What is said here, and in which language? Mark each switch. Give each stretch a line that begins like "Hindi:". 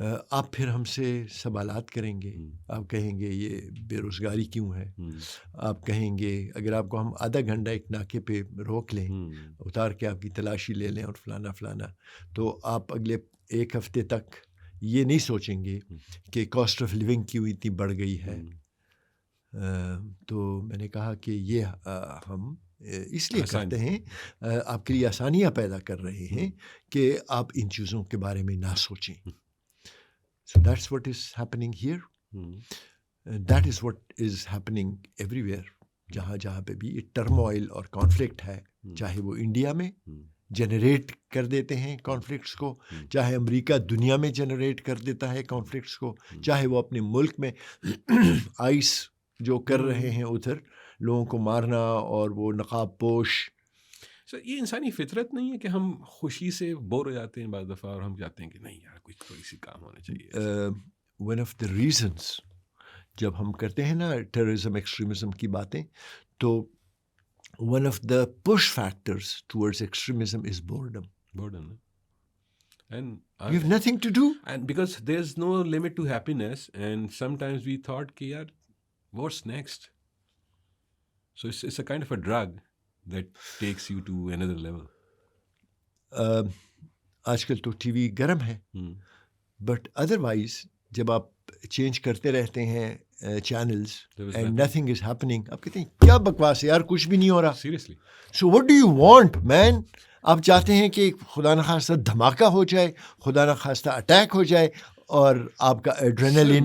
Urdu: آپ پھر ہم سے سوالات کریں گے، آپ کہیں گے یہ بے روزگاری کیوں ہے، آپ کہیں گے اگر آپ کو ہم آدھا گھنٹہ ایک ناکے پہ روک لیں، اتار کے آپ کی تلاشی لے لیں اور فلانا فلانا، تو آپ اگلے ایک ہفتے تک یہ نہیں سوچیں گے کہ کاسٹ آف لیونگ کیوں اتنی بڑھ گئی ہے. تو میں نے کہا کہ یہ ہم اس لیے کرتے ہیں، آپ کے لیے آسانیاں پیدا کر رہے ہیں کہ آپ ان چیزوں کے بارے میں نہ سوچیں.
English: So that's what is happening here. That is what is happening everywhere.
Urdu: جہاں جہاں پہ بھی ٹرموائل اور کانفلکٹ ہے، چاہے وہ انڈیا میں جنریٹ کر دیتے ہیں کانفلکٹس کو، چاہے امریکہ دنیا میں جنریٹ کر دیتا ہے کانفلکٹس کو، چاہے وہ اپنے ملک میں آئس جو کر رہے ہیں ادھر لوگوں کو مارنا اور وہ نقاب پوش. سر یہ انسانی فطرت نہیں ہے کہ ہم خوشی سے بور ہو جاتے ہیں بعض دفعہ اور ہم چاہتے ہیں کہ نہیں یار کوئی تھوڑی سی کام ہونا چاہیے.
English: one of the reasons
Urdu: جب ہم کرتے ہیں نا
English: terrorism extremism
Urdu: کی باتیں، تو
English: One of the push factors towards extremism is boredom. And You have nothing to do. and because there's no limit to happiness, and sometimes we thought
Urdu: ki yaar,
English: what's next? So it's a kind of a drug that takes you to another level.
Urdu: آج کل تو T V گرم ہے،
English: but otherwise
Urdu: جب آپ change کرتے رہتے ہیں
English: channels and nothing is happening,
Urdu: آپ کہتے ہیں کیا بکواس ہے یار، کچھ بھی نہیں ہو رہا.
English: Seriously. So what do you want man?
Urdu: آپ چاہتے ہیں کہ خدا نخواستہ دھماکہ ہو جائے، خدا نخواستہ اٹیک ہو جائے، اور آپ کا ایڈرینلن.